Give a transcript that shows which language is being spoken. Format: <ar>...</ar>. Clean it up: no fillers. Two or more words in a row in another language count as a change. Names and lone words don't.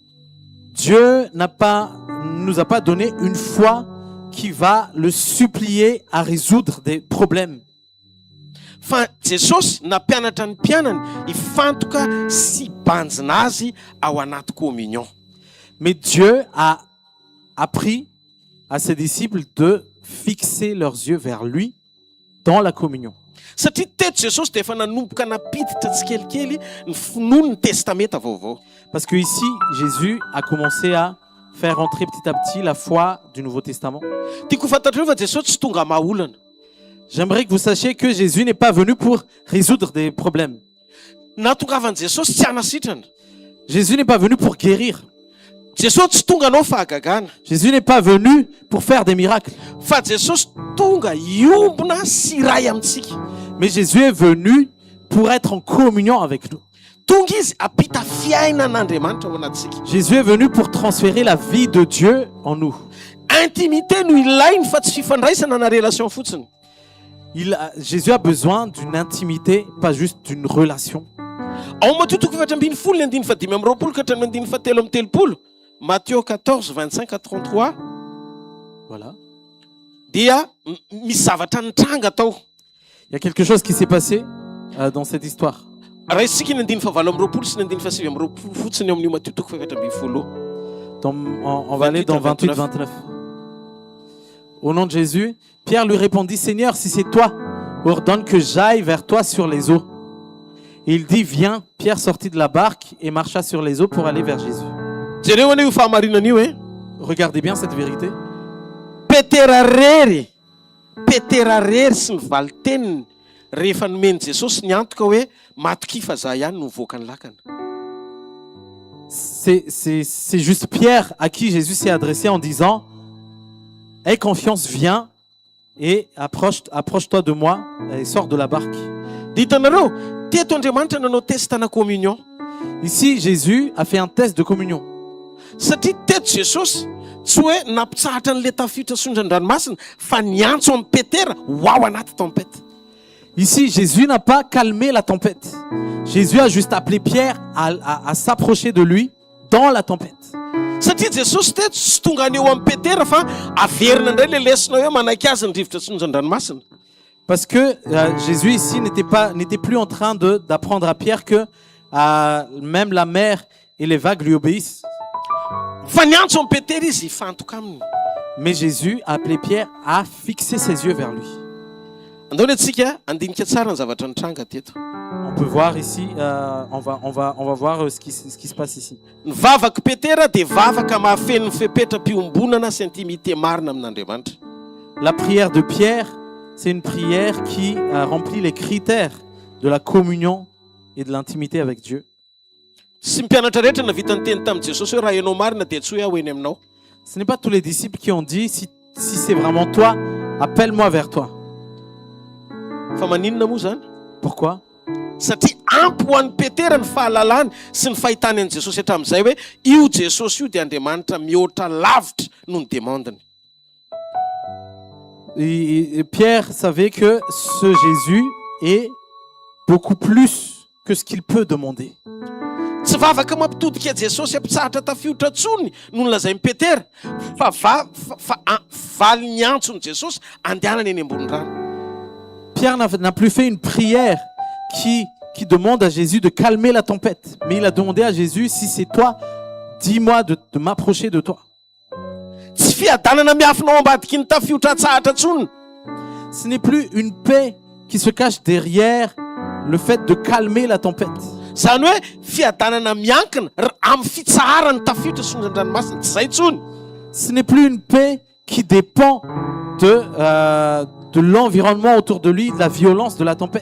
<fr>Dieu nous a pas donné une foi qui va le supplier à résoudre des problèmes.</fr> <mg>Fa Jesosy nampianatra ny mpianany hifantoka sy banjina azy ao anaty communion.</mg> <fr>Mais Dieu a appris à ses disciples de fixer leurs yeux vers lui dans la communion.</fr> <mg>Satria teto Jesosy dia efa nanomboka napiditra tsikelikely ny finoany ny testamenta vaovao.</mg> <fr>Parce que ici, Jésus a commencé à faire rentrer petit à petit la foi du Nouveau Testament.</fr> <mg>Tiako fantatrareo fa Jesosy tsy tonga mahaolana.</mg> <fr>J'aimerais que vous sachiez que Jésus n'est pas venu pour résoudre des problèmes.</fr> <mg>Natongavan Jesosy tsy hanasitrana.</mg> <fr>Jésus n'est pas venu pour guérir.</fr> <mg>Jesosy tsy tonga anao fahagagana.</mg> <fr>Jésus n'est pas venu pour faire des miracles.</fr> <mg>Fa Jesosy tonga iombona sy iray amintsika.</mg> <fr>Mais Jésus est venu pour être en communion avec nous.</fr> <mg>Tonga izy apita fiainan'Andriamanitra ao anatsika.</mg> <fr>Jésus est venu pour transférer la vie de Dieu en nous.</fr> <mg>Intimité no ilainy fa tsy fifandraisana na relation fotsiny.</mg> <fr>Jésus a besoin d'une intimité, pas juste d'une relation.</fr> <mg>Ao Matotoko 7:25-27 Matthieu 14:25-33</mg> <fr>Voilà.</fr> <mg>dia misy zavatra nitranga tao.</mg> <fr>Il y a quelque chose qui s'est passé dans cette histoire.</fr> <mg>Raha isika ny 9:20 sy ny 9:7 fotsiny eo amin'io Matthieu 7:20.</mg> <fr>On va aller dans 28-29. Au nom de Jésus, Pierre lui répondit, Seigneur, si c'est toi, ordonne que j'aille vers toi sur les eaux. Et il dit, viens. Pierre sortit de la barque et marcha sur les eaux pour aller vers Jésus.</fr> <mg>Jereo anio fahamarinan'io e.</mg> <fr>Regardez bien cette vérité.</fr> <mg>Petera rery sy ny valiteniny rehefa nomeny Jesosy ny antoka hoe matoky fa za ihany no mivoaka ny lakana.</mg> <fr>C'est juste Pierre à qui Jésus s'est adressé en disant, aie confiance, viens et approche-toi de moi et sors de la barque.</fr> <mg>Ditanareo, teto Andriamanitra nanao testana communion.</mg> <fr>Ici, Jésus a fait un test de communion.</fr> <mg>Satria teto Jesosy tsy hoe nampitsahatra n'le tafiotra sondran-dranomasina fa niantso amin'ny Petera ho ao anaty tempête.</mg> <fr>Ici, Jésus n'a pas calmé la tempête. Jésus a juste appelé Pierre à s'approcher de lui dans la tempête.</fr> <mg>Satria Jesosy teto tsy tonga aneo amin'ny Petera fa averina indray le lesona hoe manaiky azy ny rivotra sondran-dranomasina.</mg> <fr>Parce que Jésus ici n'était plus en train d'apprendre à Pierre que même la mer et les vagues lui obéissent.</fr> <mg>Fa niantso amin'ny Petera izy hifantoka aminy.</mg> <fr>Mais Jésus a appelé Pierre à fixer ses yeux vers lui.</fr> <mg>Andao antsika andinika tsara ny zavatra nitranga teto.</mg> <fr>On peut voir ici, on va voir ce qui se passe ici.</fr> <mg>Ny vavaka Petera dia vavaka mahafeno ny fepetra-piombonana sy intimité marina amin'Andriamanitra.</mg> <fr>La prière de Pierre, c'est une prière qui remplit les critères de la communion et de l'intimité avec Dieu.</fr> <mg>Sy mpianatra rehetra navita ny teny tamin'i Jesosy hoe raha ianao marina dia tsy hoe aho eny aminao.</mg> <fr>Ce n'est pas tous les disciples qui ont dit, si c'est vraiment toi, appelle-moi vers toi.</fr> <mg>Fa maninona moa zany?</mg> <fr>Pourquoi?</fr> <mg>Satria ampy ho an'ny Petera ny fahalalany sy ny fahitany an'i Jesosy hatramin'izay hoe io Jesosy io dia Andriamanitra mihoatra lavitra noho ny demandiny.</mg> <fr>Et Pierre savait que ce Jésus est beaucoup plus que ce qu'il peut demander.</fr> <mg>Tsy vavaka mampitodika Jesosy ampitsahatra tafiotra tsony no nolazain'i Petera fa valy ny antsony Jesosy andehanany eny ambony rano.</mg> <fr>Pierre n'a plus fait une prière qui demande à Jésus de calmer la tempête. Mais il a demandé à Jésus, si c'est toi, dis-moi de m'approcher de toi.</fr> <mg>Tsy fiadanana miafinao ambadiky ny tafiotra tsahatra tsony.</mg> <fr>Ce n'est plus une paix qui se cache derrière le fait de calmer la tempête.</fr> <mg>Zany hoe fiadanana miankina amin'ny fitsaharany tafiotra sondran-dranomasina tsy zay tsony.</mg> <fr>Ce n'est plus une paix qui dépend de l'environnement autour de lui, de la violence de la tempête.</fr>